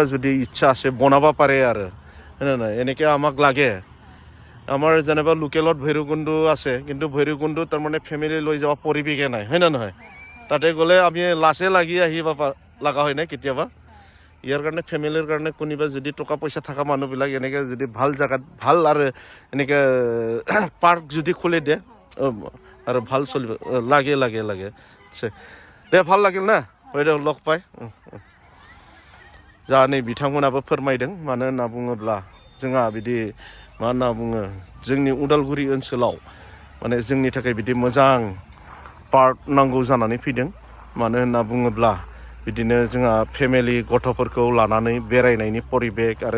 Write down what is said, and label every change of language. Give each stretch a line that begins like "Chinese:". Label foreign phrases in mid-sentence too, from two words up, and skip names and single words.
Assamese: যদি ইচ্ছা আছে বনাব পাৰে আৰু নাই এনেকৈ আমাক লাগে আমাৰ যেনিবা লোকেলত ভৈৰৱকুণ্ড আছে কিন্তু ভৈৰৱকুণ্ড তাৰমানে ফেমিলি লৈ যাব পৰিৱেশে নাই হয় না নহয় তাতে গ'লে আমি লাচে লাগি আহিব লগা হয় নাই কেতিয়াবা ইয়াৰ কাৰণে ফেমিলিৰ কাৰণে কোনোবা যদি টকা পইচা থকা মানুহবিলাক এনেকৈ যদি ভাল জেগাত ভাল আৰু এনেকৈ পাৰ্ক যদি খুলি দিয়ে আৰু ভাল চলিব লাগে দে ভাল লাগিল না
Bodo: फैदो लकबाय जा नै बिथांमोनाबो फोरमायदों मानो होनना बुङोब्ला जोंहा बिदि मा होनना बुङो जोंनि उदालगुरि ओनसोलाव माने जोंनि थाखाय बिदि मोजां पार्क नांगौ जानानै फैदों मानो होनना बुङोब्ला बिदिनो जोंहा फेमिलि गथ'फोरखौ लानानै बेरायनायनि परिबेक आरो